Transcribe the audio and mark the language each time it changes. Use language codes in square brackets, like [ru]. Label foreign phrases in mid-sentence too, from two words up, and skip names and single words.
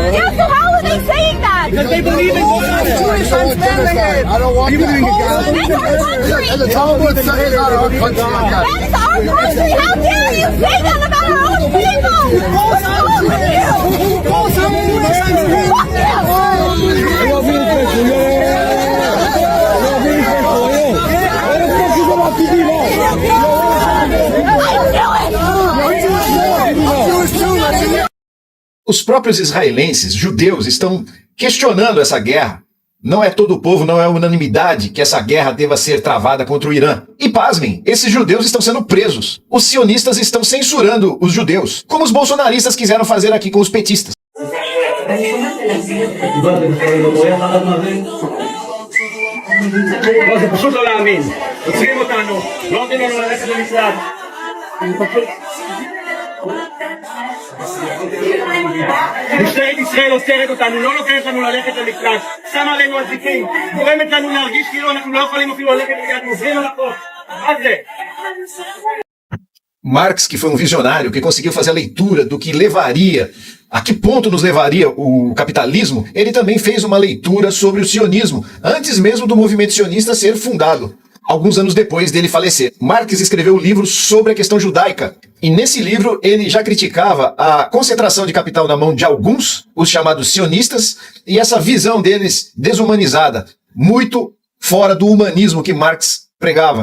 [en] Yeah, so how are they saying that? Because they believe in Jewish. I don't want that. That's our country. And the Talmud says that our country. That is our country. How dare you say that about our own people? What's wrong with you? Fuck [pt] Os próprios israelenses, judeus, estão questionando essa guerra. Não é todo o povo, não é unanimidade que essa guerra deva ser travada contra o Irã. E pasmem, esses judeus estão sendo presos. Os sionistas estão censurando os judeus, como os bolsonaristas quiseram fazer aqui com os petistas. [he] זה פשוט לא להאמין. עוצרים אותנו, לא נותנים לנו ללכת למשרד. משטרת ישראל עוצרת אותנו, לא נותנת לנו ללכת למקלט, שמה עלינו אזיקים, גורמת לנו להרגיש כאילו אנחנו לא יכולים אפילו ללכת ליד, מוזרים על החוק. מה זה? [pt] Marx, que foi um visionário, que conseguiu fazer a leitura do que levaria, a que ponto nos levaria o capitalismo, ele também fez uma leitura sobre o sionismo, antes mesmo do movimento sionista ser fundado, alguns anos depois dele falecer. Marx escreveu um livro sobre a questão judaica, e nesse livro ele já criticava a concentração de capital na mão de alguns, os chamados sionistas, e essa visão deles desumanizada, muito fora do humanismo que Marx pregava.